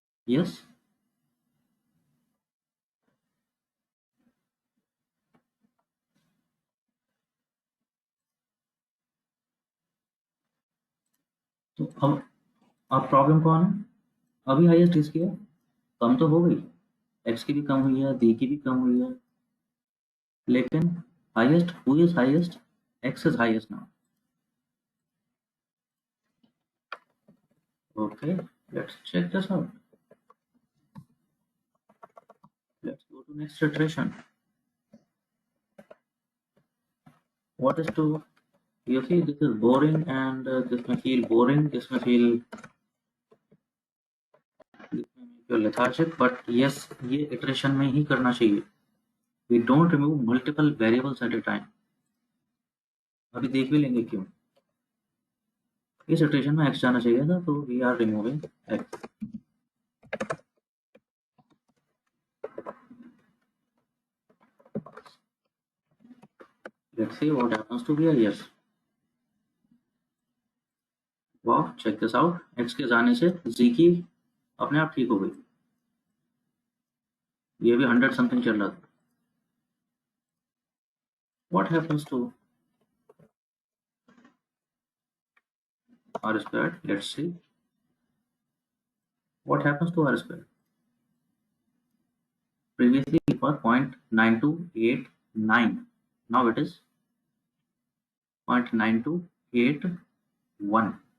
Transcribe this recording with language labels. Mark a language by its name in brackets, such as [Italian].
[Hindi] Yes, तो अब problem कौन है? अभी हाईएस्ट इसकी है, कम तो हो गई, x की भी कम हुई है, b की भी कम हुई है, लेकिन highest, [English] Who is highest? x is highest now. Okay, let's check this out. Let's go to next iteration. What is to, you see, this is boring and this may feel boring, this may feel, this may make you lethargic, but yes, [Hindi] ये iteration में ही करना चाहिए। [English] We don't remove multiple variables at a time. [Hindi] अभी देख भी लेंगे क्यों। इस iteration में x जाना चाहिए था, तो [English] we are removing x. Let's see what happens to VIS. Wow, check this out. [Hindi] x के जाने से z की अपने आप ठीक हो गई, ये भी 100 समथिंग चल रहा था। [English] What happens to r squared? Let's see what happens to r squared. Previously it was 0.9289, now it is 0.9281.